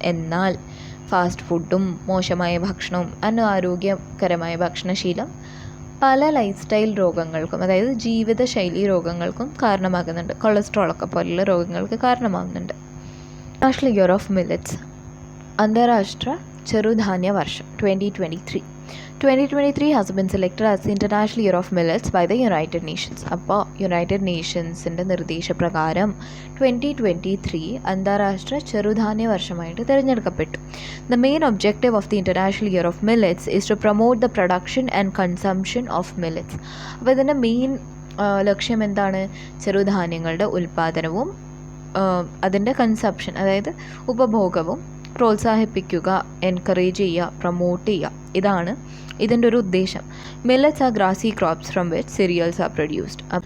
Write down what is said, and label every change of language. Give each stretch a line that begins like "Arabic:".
Malayalam: എന്നാൽ ഫാസ്റ്റ് ഫുഡും മോശമായ ഭക്ഷണവും അനാരോഗ്യകരമായ ഭക്ഷണശീലം പല ലൈഫ് സ്റ്റൈൽ രോഗങ്ങൾക്കും, അതായത് ജീവിതശൈലി രോഗങ്ങൾക്കും കാരണമാകുന്നുണ്ട്. കൊളസ്ട്രോളൊക്കെ പോലുള്ള രോഗങ്ങൾക്ക് കാരണമാകുന്നുണ്ട്. നാഷണൽ ഇയർ ഓഫ് മില്ലറ്റ്സ്, അന്താരാഷ്ട്ര ചെറുധാന്യ വർഷം 2023.
English: 2023 has been selected as the International Year of Millets by the United Nations.
Malayalam: അപ്പോൾ യുണൈറ്റഡ് നേഷൻസിൻ്റെ നിർദ്ദേശപ്രകാരം 2023 അന്താരാഷ്ട്ര ചെറുധാന്യ വർഷമായിട്ട് തിരഞ്ഞെടുക്കപ്പെട്ടു.
English: The main objective of the International Year of Millets is to promote the production and consumption of millets.
Malayalam: അപ്പോൾ ഇതിൻ്റെ main ലക്ഷ്യം എന്താണ്? ചെറുധാന്യങ്ങളുടെ ഉൽപ്പാദനവും അതിൻ്റെ കൺസപ്ഷൻ, അതായത് ഉപഭോഗവും പ്രോത്സാഹിപ്പിക്കുക, എൻകറേജ് ചെയ്യുക, പ്രൊമോട്ട് ചെയ്യുക. ഇതാണ് ഇതിൻ്റെ ഒരു ഉദ്ദേശം.
English: Millets are grassy crops from which cereals are produced.